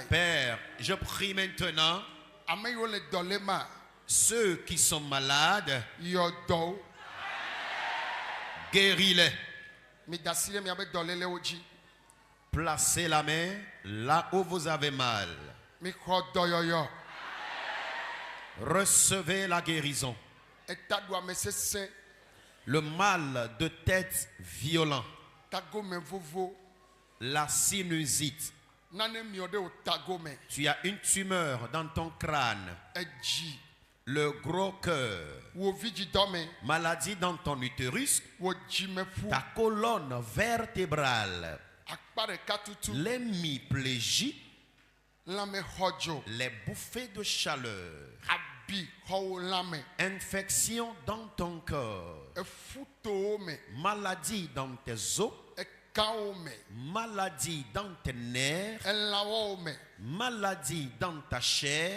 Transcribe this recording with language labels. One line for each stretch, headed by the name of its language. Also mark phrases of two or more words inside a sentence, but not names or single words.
French: Père, je prie maintenant
Ewe: Ame yiwo le dɔ le ma.
French: ceux qui sont malades,
Ewe: Yɔ dɔ wo.
French: guéris-les.
Ewe: Mi da asi ɖe miabe dɔlélewo dzi.
French: Placez la main là où vous avez mal.
Ewe: Mi xɔ dɔyɔyɔ.
French: Recevez la guérison.
Ewe: Eta ɖu ame sesẽ.
French: Le mal de tête violent,
Ewe: Tagome vovo.
French: la sinusite.
Ewe: Nane miɔ ɖe wo tagome.
French: Tu as une tumeur dans ton crâne,
Ewe: Edzi.
French: le gros cœur,
Ewe: Wo vidzidɔme.
French: maladie dans ton utérus,
Ewe: Wo dzimeƒu.
French: ta colonne vertébrale,
Ewe: Akpa ɖeka tutu.
French: l'hémiplégie,
Ewe: lame hojo,
French: les bouffées de chaleur,
Ewe: abi ho lame,
French: infection dans ton corps,
Ewe: efuto me,
French: maladie dans tes os,
Ewe: ekao me,
French: maladie dans tes nerfs,
Ewe: elawo me,
French: maladie dans ta chair,